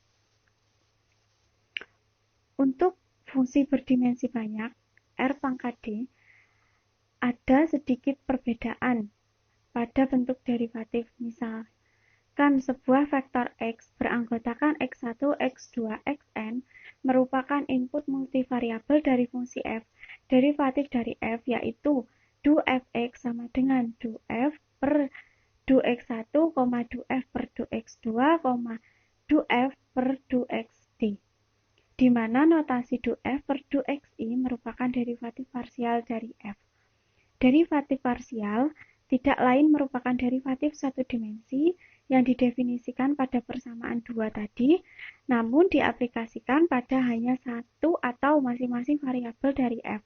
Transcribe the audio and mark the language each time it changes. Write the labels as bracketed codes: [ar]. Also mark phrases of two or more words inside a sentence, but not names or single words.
[id] Untuk fungsi berdimensi banyak, R pangkat D, ada sedikit perbedaan pada bentuk derivatif. Misalkan sebuah vektor X beranggotakan X1, X2, Xn merupakan input multivariabel dari fungsi f. Derivatif dari f yaitu du fx sama dengan du f per du x1, du f per du x2, du f per du xd. Di mana notasi du f per du xi merupakan derivatif parsial dari f. Derivatif parsial tidak lain merupakan derivatif satu dimensi yang didefinisikan pada persamaan 2 tadi, namun diaplikasikan pada hanya satu atau masing-masing variabel dari f.